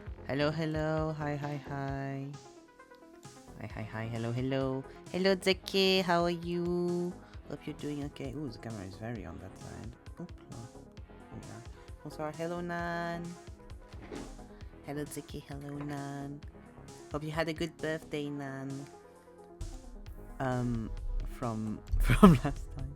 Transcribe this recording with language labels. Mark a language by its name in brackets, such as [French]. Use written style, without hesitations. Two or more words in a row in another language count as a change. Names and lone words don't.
[English] Hello, hello. Hi, hi, hi. Hi, hi, hi. Hello, hello. Hello, Zeki. How are you? Hope you're doing okay. Ooh, the camera is very on that side. Oopla. Yeah. Bonsoir. Hello, Nan. Hello, Zeki. Hello, Nan. Hope you had a good birthday, Nan. From from last time.